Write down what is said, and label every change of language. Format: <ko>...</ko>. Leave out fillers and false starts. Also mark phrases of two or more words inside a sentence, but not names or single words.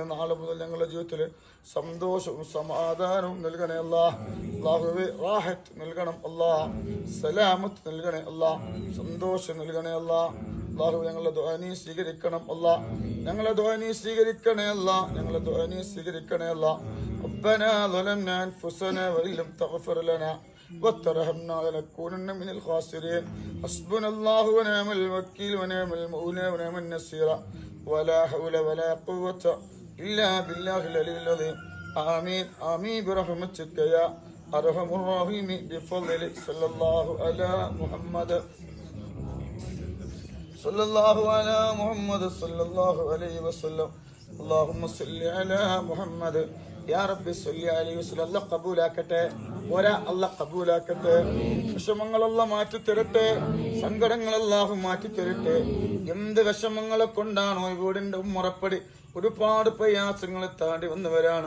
<ml>നാളെ മുതൽ ഞങ്ങളുടെ ജീവിതത്തിൽ സന്തോഷവും സമാധാനവും നൽകണേ അല്ലാഹ്. അല്ലാഹുവേ, റാഹത്ത് നൽകണം അല്ലാഹ്, സലാമത്ത് നൽകണേ അല്ലാഹ്, സന്തോഷം നൽകണേ അല്ലാഹ്. അല്ലാഹു, ഞങ്ങളുടെ ദുആ നീ സ്വീകരിക്കണം അല്ലാഹ്. ഞങ്ങളുടെ ദുആ നീ സ്വീകരിക്കണേ അല്ലാഹ്. ഞങ്ങളുടെ ദുആ നീ സ്വീകരിക്കണേ അല്ലാഹ്.</ml> <ar>ربنا ظلمنا أنفسنا وإن لم تغفر لنا وترحمنا لنكونن من الخاسرين. حسبنا الله ونعم الوكيل ونعم المولى ونعم النصير ولا حول ولا قوة إلا بالله العلي العظيم. آمين آمين برحمتك يا أرحم الراحمين بفضل صلى الله على محمد صلى الله على محمد صلى الله عليه وسلم. اللهم صل على محمد يا ربي صل عليه وسلم.</ar> <ml>അല്ലാഹ് ഖബൂലാക്കട്ടെ, അല്ലാഹ് ഖബൂലാക്കട്ടെ. വിഷമങ്ങളെല്ലാം മാറ്റി തരട്ടെ, സങ്കടങ്ങൾ അല്ലാഹു മാറ്റി തരട്ടെ. എന്ത് വിഷമങ്ങളെ കൊണ്ടാണോ വീടിന്റെ ഉമ്മറപ്പടി ഒരുപാട് പ്രയാസങ്ങൾ താണ്ടി വന്നവരാണ്.</ml>